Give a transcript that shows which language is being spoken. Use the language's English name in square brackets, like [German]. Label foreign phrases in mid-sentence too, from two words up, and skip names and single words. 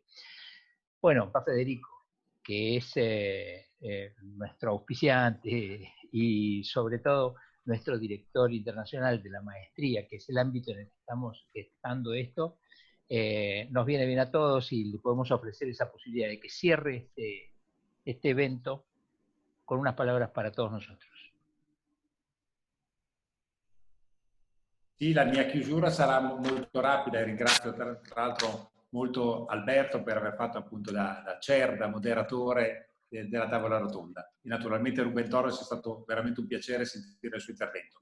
[Spanish] Bueno, para Federico, que es nuestro auspiciante y sobre todo nuestro director internacional de la maestría, que es el ámbito en el que estamos gestando esto, nos viene bien a todos y le podemos ofrecer esa posibilidad de que cierre este evento con unas palabras para todos nosotros. [Italian] Sì, la mia chiusura sarà molto rapida e ringrazio tra l'altro molto Alberto per aver fatto appunto da chair, da moderatore della tavola rotonda. E naturalmente Ruben Torres è stato veramente un piacere sentire il suo intervento.